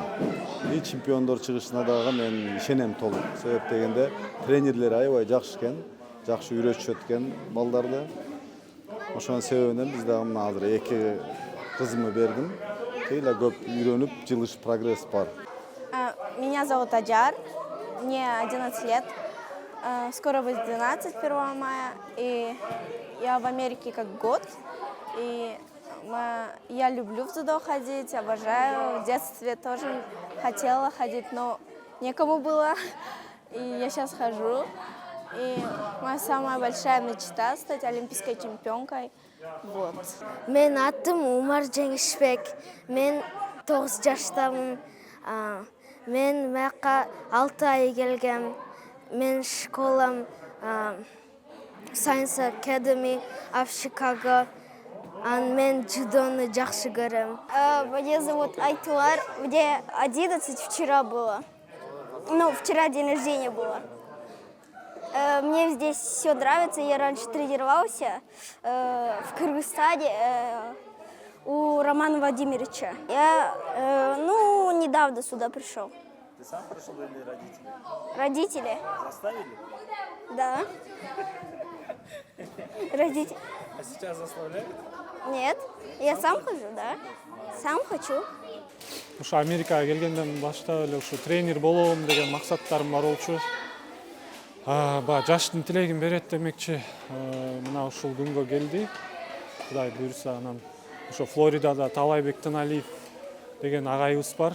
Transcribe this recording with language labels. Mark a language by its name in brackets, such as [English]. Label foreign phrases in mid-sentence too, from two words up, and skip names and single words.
[Kyrgyz] И чемпиондор чыгышына дагы мен ишенем толук. Себеп дегенде тренерлери аябай жакшы экен. жакшы үйрөтүшөт экен балдарды. Ошонун себебинен биз дагы мына азыр 2 кызымды бердим. Тейла көп үйрөнүп, жылыш прогресс бар. [Russian] Меня зовут Аджар, мне 11 лет. Скоро будет 12, 1 мая. И я в Америке как год. И я люблю в дзюдо ходить, обожаю. В детстве тоже хотела ходить, но некому было. И я сейчас хожу. И моя самая большая мечта — стать олимпийской чемпионкой. Вот. [Kyrgyz] Мен атым Умар Жеңишбек. Мен 9 жаштамын. Мен маяка 6 ай келгем. Мен школам Science Academy of Chicago. Мен дзюдоны жакшы көрөм. [Russian] Меня зовут Айтуар. Мне 11 вчера было. Ну, вчера день рождения было. Мне здесь все нравится. Я раньше тренировался в Кыргызстане у Романа Владимировича. Я, недавно сюда пришел. Ты сам пришел или родители? Родители. Заставили? Да. Родители. А сейчас заставляют? Нет. Я сам хожу, да. Сам хочу. [Kyrgyz] Ушу Америкага келгенден баштап эле ушу тренер болом деген максаттарым бар болчу. Баягы жаштын тилегин берет демекчи. Мына ушул күнгө келди. Кудай буйрса, анан ошо Флоридада Талайбек Тыналиев деген агайыбыз бар.